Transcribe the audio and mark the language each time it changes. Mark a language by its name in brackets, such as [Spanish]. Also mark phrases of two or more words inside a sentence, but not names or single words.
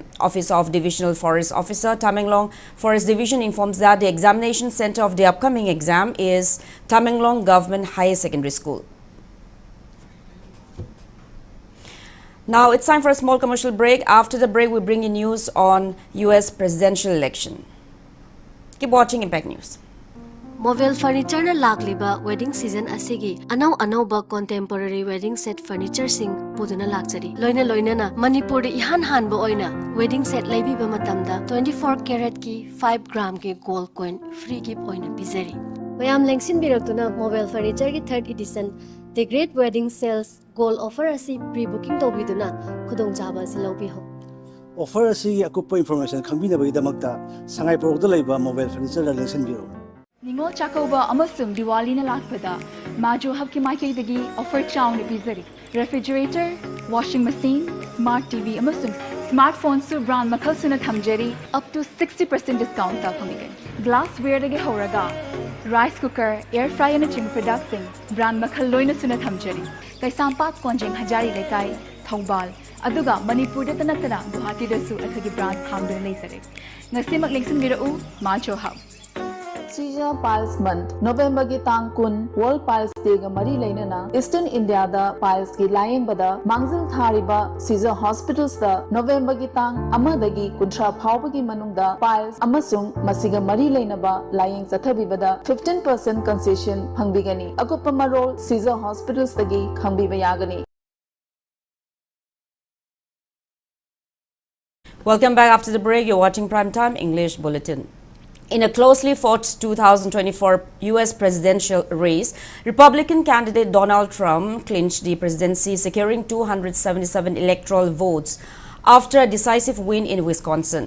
[English] Office of Divisional Forest Officer, Tamenglong Forest Division informs that the examination center of the upcoming exam is Tamenglong Government Higher Secondary School. Now it's time for a small commercial break. After the break, we bring you news on US presidential election. Keep watching Impact News. Mobile furniture [Manipuri] na lagliba [English] wedding season [Manipuri] asigi anau ba [English] contemporary wedding set furniture [Manipuri] sing puduna lakchari loina na Manipur de ihan han ba oina [English] wedding set [Manipuri] laibi ba matamda 24 karat ki 5 gram ki [English] gold coin free gift [Manipuri] oina bizari mayam lengsin biraktuna [English] mobile furniture [Manipuri] ki [English] 3rd edition the great wedding sales gold offer [Manipuri] asi [English] pre booking [Manipuri] to biduna khudong jaba si lobi ho offer asi akupa information khambina ba damakta sangai pro da laiba [English] mobile furniture [Manipuri] la lengsin biro Ningol Chakova amasung Diwali na lakpada Majo habki maikidagi offer chaun bizari [English] refrigerator, washing machine, smart TV [Manipuri] amasung smartphone su brand makhal suna thamjari [English] up to 60% discount [Manipuri] ta phangigan glassware dagi horaga [English] rice cooker, air fryer [Manipuri] na ching [English] production brand [Manipuri] makhal loina suna thamjari Kaisampat konjing hajari lekai Thoubal aduga Manipur da tanatana Guwahati da su athagi brand hamdun leisare ngasi maglingsin birau Majo hab Seizure Piles Month November ki tang kun World Piles Day ga mari lainana Eastern India da piles ki layeng bada mangzil thariba Seizure Hospitals da November ki tang amadagi kuntra phawba ki manung da piles amasung masiga mari lainaba layeng sathabi bada 15% concession hangbigani akupa marol Seizure Hospitals dagi khangbiba yagani. [English] Welcome back after the break. You're watching Primetime English Bulletin. In a closely fought 2024 U.S. presidential race, Republican candidate Donald Trump clinched the presidency, securing 277 electoral votes after a decisive win in Wisconsin.